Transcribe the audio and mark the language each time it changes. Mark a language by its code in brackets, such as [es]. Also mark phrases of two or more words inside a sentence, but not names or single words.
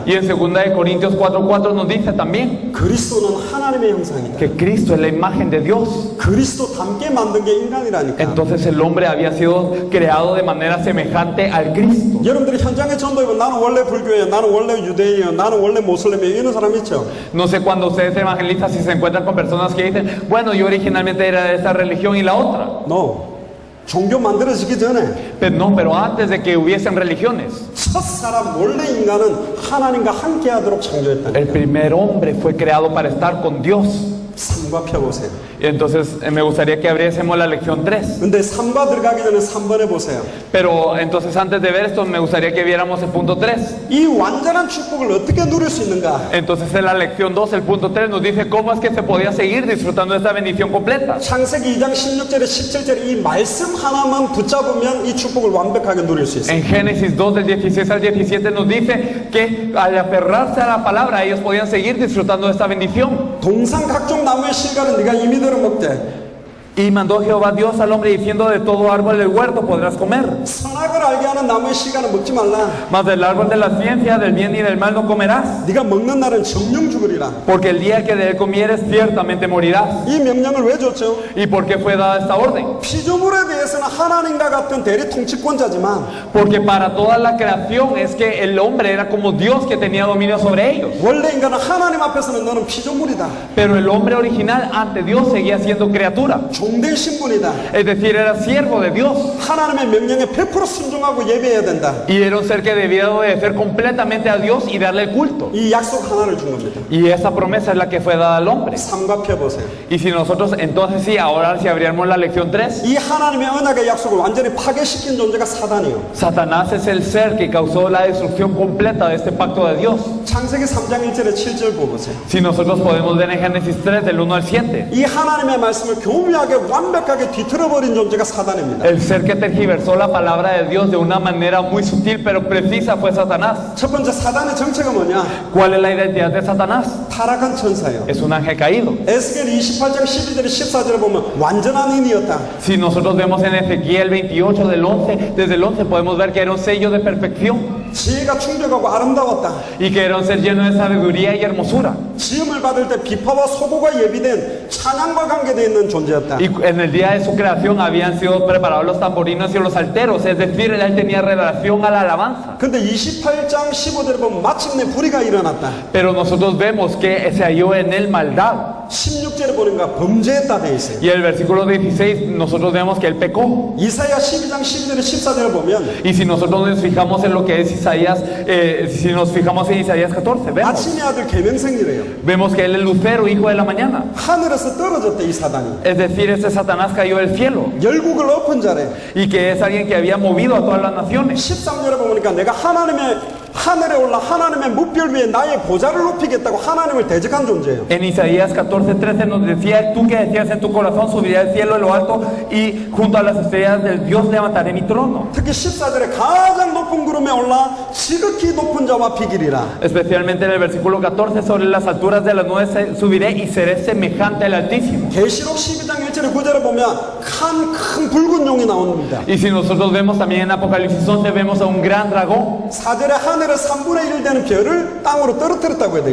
[es] Y en 2 de Corintios 4:4 nos dice también [ko] 그리스도는 하나님의 형상이다. [es] que Cristo es la imagen de Dios. [ko] 그리스도 닮게 만든 게 인간이라니까. [es] Entonces el hombre había sido creado de manera semejante al Cristo. [ko] 여러분들이 현장에 전도해보면 나는 원래 불교예요, 나는 원래 유대예요, 나는 원래 모슬림이에요 이런 사람 있죠? [es] No sé cuando ustedes evangelistas si se encuentran con personas que dicen, bueno, yo originalmente era de esta religión y la otra. No. [ko] 종교 만들어지기 전에 [es] Pero antes de que hubiesen religiones, [ko] 첫 사람 원래 인간은 하나님과 함께하도록 창조했다. [es] el primer hombre fue creado para estar con Dios. [ko] 3과 펴보세요. [es] Y entonces me gustaría que abriésemos la lección 3. [ko] 근데 3과 들어가기 전에 3번에 보세요. [es] Pero entonces antes de ver esto me gustaría que viéramos el punto 3. [ko] 이 완전한 축복을 어떻게 누릴 수 있는가? [es] Entonces en la lección 2, el punto 3 nos dice cómo es que se podía seguir disfrutando de esta bendición completa. [ko] 창세기 2장 16절에 17절에 이 말씀 하나만 붙잡으면 이 축복을 완벽하게 누릴 수 있어요. [es] En Génesis 2 del 16 al 17 nos dice que al aferrarse a la palabra ellos podían seguir disfrutando de esta bendición. [ko] 동상 각종 나무의 실과는 네가 임의대로 먹되 [es] Y mandó Jehová Dios al hombre diciendo, de todo árbol del huerto podrás comer, [ko] 선악을 알게 하는 나무의 실과는 먹지 말라. [es] mas del árbol de la ciencia del bien y del mal no comerás, [ko] 네가 먹는 날은 정령 죽으리라. [es] porque el día que de él comieres ciertamente morirás. [ko] 이 명령을 왜 줬죠? [es] ¿Y por qué fue dada esta orden? [ko] 피조물에 대해서는 하나님과 같은 대리 통치권자지만 [es] Porque para toda la creación es que el hombre era como Dios que tenía dominio sobre ellos. [ko] 원래 인간은 하나님 앞에서는 너는 피조물이다. [es] Pero el hombre original ante Dios seguía siendo criatura. [ko] 종된 신분이다. [es] Es decir, era siervo de Dios. [ko] 하나님의 명령에 100% 순종하고 예배해야 된다. [es] Y era un ser que debía obedecer completamente a Dios y darle el culto. [ko] 이 약속 하나를 준 겁니다. [es] Y esa promesa es la que fue dada al hombre. [ko] 3과 펴보세요. [es] Y si nosotros, entonces sí, ahora si abriéramos la lección 3, [ko] 이 하나님의 언약의 약속을 완전히 파괴시킨 존재가 사단이요. [es] Satanás es el ser que causó la destrucción completa de este pacto de Dios. [ko] 창세기 3장 1절에 7절 보세요. [es] Si nosotros podemos ver en Génesis 3 del 1 al 7, [ko] 이 하나님의 말씀을 교묘하게 완벽하게 뒤틀어버린 존재가 사단입니다. [es] el ser que tergiversó la palabra de Dios de una manera muy sutil pero precisa fue Satanás. [ko] 첫 번째 사단의 정체가 뭐냐? [es] ¿Cuál es la identidad de Satanás? [ko] 타락한 천사예요. [es] Es un ángel caído. [ko] 에스겔 28장 12절에 14절에 보면 완전한 인이었다. [es] Si nosotros vemos en Ezequiel 28 del 11, desde el 11 podemos ver que era un sello de perfección [ko] 지혜가 충족하고 아름다웠다. [es] y que era un ser lleno de sabiduría y hermosura. [ko] 지음을 받을 때 비파와 소고가 예비된 찬양과 관계되어 있는 존재였다. [es] Y en el día de su creación habían sido preparados los tamborinos y los alteros, es decir, él tenía relación a la alabanza. [ko] 근데 28장 15절에 보면 마침내 불의가 일어났다. [es] Pero nosotros vemos que se halló en él maldad. [ko] 16절에 보니까 범죄했다 돼 있어요. [es] Y el versículo 16 nosotros vemos que él pecó. [ko] 이사야 12장 12절에 14절에 보면 [es] Y si nosotros nos fijamos en lo que es Isaías, si nos fijamos en Isaías 14, [ko] 아침의 아들 계명생이래요. [es] vemos que él es Lucero, hijo de la mañana. [ko] 하늘에서 떨어졌대 이 사단이. [es] Es decir, este Satanás cayó del cielo [ko] 열국을 엎은 자래. [es] y que es alguien que había movido a todas las naciones. [ko] 13절에 보니까 내가 하늘에 올라 하나님의 무별 위에 나의 보좌를 높이겠다고 하나님을 대적한 존재예요. [es] En Isaías 14:13 nos decía, tú que decías en tu corazón, subiré al cielo en lo alto y junto a las estrellas del Dios levantaré mi trono. [ko] 특히 14절에 가장 높은 구름에 올라 지극히 높은 자와 비기리라. [es] Especialmente en el versículo 14, sobre las alturas de las nubes subiré y seré semejante al Altísimo. [ko] 계시록 12장 1절에 9절에 보면 큰 붉은 용이 나옵니다. [es] Y si nosotros vemos también en Apocalipsis 11, vemos a un gran dragón. [ko] 4절에 하늘의 3분의 1 되는 별을 땅으로 떨어뜨렸다고 돼